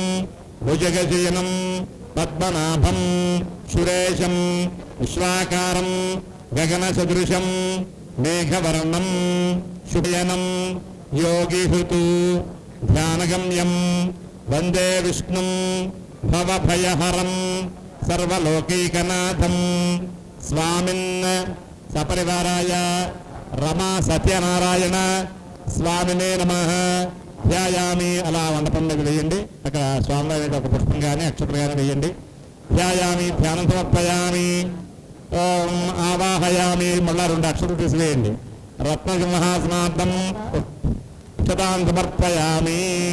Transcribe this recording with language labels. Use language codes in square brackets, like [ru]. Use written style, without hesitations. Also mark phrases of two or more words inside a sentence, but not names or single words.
[sa] भुजगशयनं पद्मनाभं सुरेशं विश्वाकारं गगनसदृशं मेघवर्णं शुभयनं योगिहृतु ध्यानगम्यं वन्दे विष्णुं भवभयहरं सर्वलोकैकनाथं स्वामिन् सपरिवाराय रमा సత్యనారాయణ స్వామినే నమః ధ్యాయామి. [te] అలా మండపం దగ్గర వేయండి, అక్కడ స్వామివారి ఒక పుష్పం కానీ అక్షతలు కానీ వేయండి. [sa] ధ్యాయామి, ధ్యానం సమర్పయామి, ఓం ఆవాహయామి. [te] మళ్ళా 2 అక్షతలు తీసివేయండి. [sa] రత్నసింహాసనార్థం అక్షతాన్ సమర్పయామి.